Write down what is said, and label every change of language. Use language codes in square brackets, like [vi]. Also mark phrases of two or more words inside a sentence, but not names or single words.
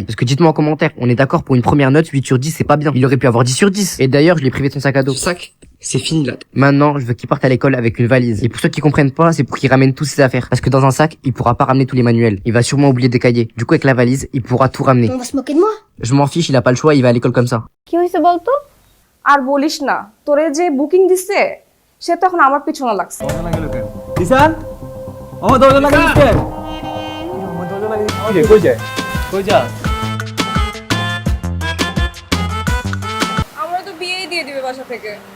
[fr] Parce que dites-moi en commentaire, on est d'accord pour une première note, 8 sur 10, c'est pas bien. Il aurait pu avoir 10 sur 10. Et d'ailleurs, je l'ai privé de son sac à dos. Sac, c'est fini là. Maintenant, je veux qu'il parte à l'école avec une valise. Et pour ceux qui comprennent pas, c'est pour qu'il ramène tous ses affaires. Parce que dans un sac, il pourra pas ramener tous les manuels. Il va sûrement oublier des cahiers. Du coup, avec la valise, il pourra tout ramener. On va se moquer de moi. Je m'en fiche, il a pas le choix, il va à l'école comme ça. [bn] কি হইছে বলতো? আর বলিস না, তোরে যে বুকিং দিছে সে তো এখন আমার পিছনে লাগছে। ঈশান আমার দরজা লাগা দিচ্ছে আমার দরজা লাগা দিচ্ছে কই যায় কই যা আমরা তো বিয়েই দিয়ে দিবে বাসা থেকে।